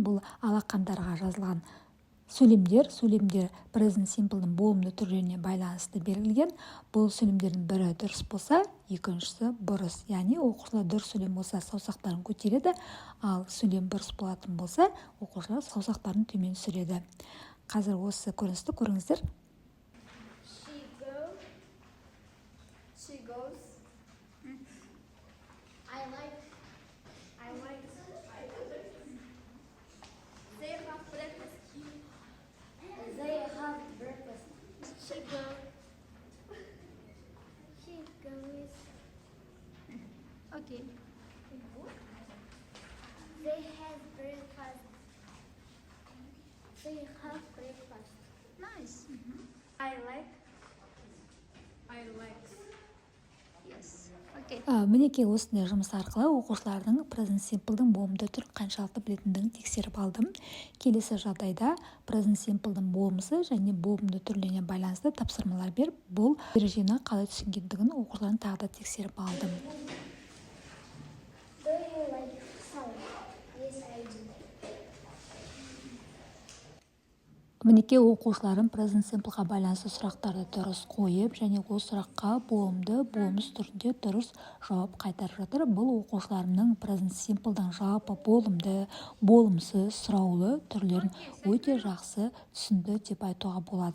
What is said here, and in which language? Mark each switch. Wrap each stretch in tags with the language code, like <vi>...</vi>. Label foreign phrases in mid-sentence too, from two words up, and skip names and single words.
<kk>Бұл алақандарға жазылған сөйлемдер</kk> <en>present simple'ның</en> <kk>болымды түрлеріне байланысты берілген. Бұл сөйлемдердің бірі дұрыс болса, екіншісі бұрыс. Яғни оқушылар дұрыс сөйлем болса, саусақтарын көтереді, ал сөйлем бұрыс болатын болса, оқушылар саусақтарын төмен түсіреді. Қазір осы көріністі көріңіздер.</kk> <en>She goes. I like. They have breakfast. They have breakfast. She goes. Okay. They have breakfast. Nice. I like. Yes. Okay.</en> <kk>Мінекей осындай жұмыс арқылы оқушылардың</kk> <en>present simple'дің</en> <kk>болымды түрін қаншалықты білетіндігін тексеріп алдым. Келесі жағдайда</kk> <en>present simple'дің</en> <kk>болмысы және болымды түрлеріне байланысты тапсырмалар беріп, бұл ережені қалай түсінгендігін оқушылардың тағы да тексеріп алдым. Do you like salt? Yes, I do. Мінекей оқушыларым</kk> <en>present simple'ға</en> <kk>байланысты сұрақтарды дұрыс қойып, және ол сұраққа болымды, болмыс түрінде дұрыс жауап қайтарып жатыр. Бұл оқушыларымның</kk> <en>present simple'дан</en> <kk>жалпы болымды, болымсыз, сұраулы түрлерін өте жақсы түсінді деп айтуға болады.</kk>